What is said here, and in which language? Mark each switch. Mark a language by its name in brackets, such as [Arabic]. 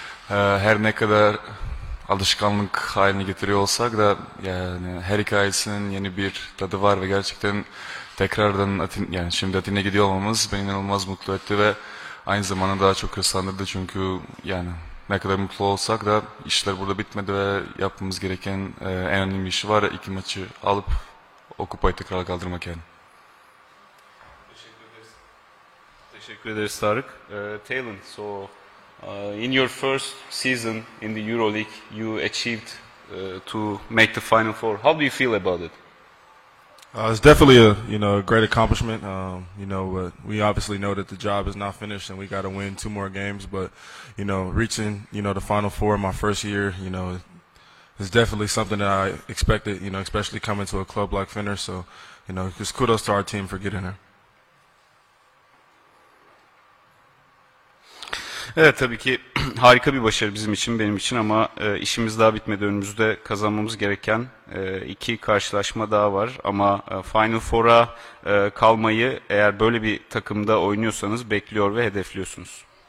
[Turkish] Her ne kadar alışkanlık haline getiriyor olsak da yani her hikayesinin yeni bir tadı var ve gerçekten tekrardan şimdi Atina'ya gidiyor olmamız beni inanılmaz mutlu etti ve aynı zamanda daha çok hırslandırdı çünkü yani ne kadar mutlu olsak da işler burada bitmedi ve yapmamız gereken en önemli bir işi var. İki maçı alıp o kupayı tekrar kaldırmak yani. Teşekkür ederiz Tarık. [English] Talon, so in your first season in the EuroLeague, you achieved to make the Final Four. How do you feel about it? It's definitely a a great accomplishment. But we obviously know that the job is not finished and we got to win two more games. But reaching the Final Four in my first year, it's definitely something that I expected. Especially coming to a club like Fener. So just kudos to our team for getting there. [Turkish] Evet, tabii ki harika bir başarı bizim için, benim için ama işimiz daha bitmedi. Önümüzde kazanmamız gereken iki karşılaşma daha var ama Final Four'a kalmayı eğer böyle bir takımda oynuyorsanız bekliyor ve hedefliyorsunuz.